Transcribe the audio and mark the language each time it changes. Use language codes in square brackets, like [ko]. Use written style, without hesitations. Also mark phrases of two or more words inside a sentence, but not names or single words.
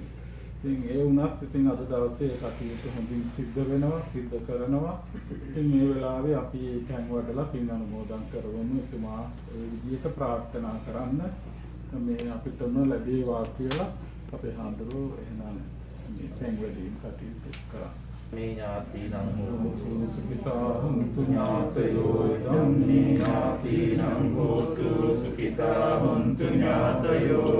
[si] ඉතින් ඒ වුණත් ඉතින් අද දවසේ කටයුතු හොඳින් සිද්ධ කරනවා. ඉතින් මේ වෙලාවේ අපි කැන් වඩලා පින් අනුමෝදන් කරවමු. එතුමා ඒ විදිහට ප්‍රාර්ථනා කරන්න මේ අපිට ලැබේවා කියලා අපේ හාමුදුරුවෝ එහෙනම් මේ කැන් වැඩීම් කටයුතු කරා. [pi] මේ ඥාතිනම් හෝතු සුඛිතා හොන්තු ඥාතයෝ ධම්මේ ඥාතිනම් හෝතු සුඛිතා හොන්තු ඥාතයෝ